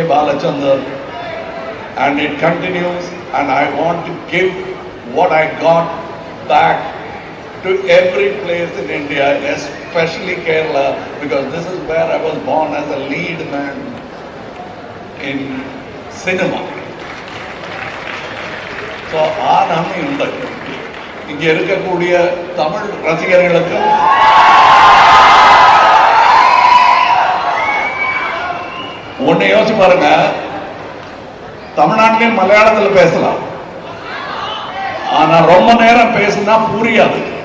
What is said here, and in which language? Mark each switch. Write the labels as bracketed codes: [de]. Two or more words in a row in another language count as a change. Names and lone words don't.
[en] Balachandar, and it continues, and I want to give what I got back to every place in India, especially Kerala, because this is where I was born as a lead man in cinema. [ml] So ആ നന്ദിയുണ്ട്. [ta] ഇങ്ങ இருக்கக்கூடிய தமிழ் ரசிகர்களுக்கு ஒன்னு யோசிச்சு பாருங்க. தமிழ்நாட்டிலையும் மலையாளத்தில் பேசலாம், ஆனா ரொம்ப நேரம் பேசினா புரியாது.